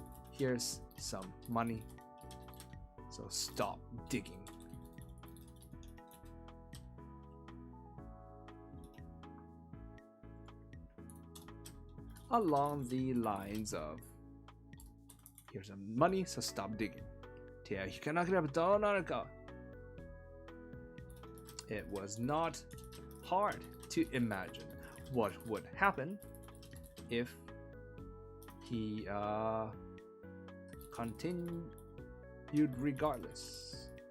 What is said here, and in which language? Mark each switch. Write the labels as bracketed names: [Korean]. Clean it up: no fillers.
[English] Here's some money. So stop digging. Along the lines of, here's some money, so stop digging. [Japanese] 手を引かなければどうなるか? [English] It was not hard to imagine what would happen if he continued regardless.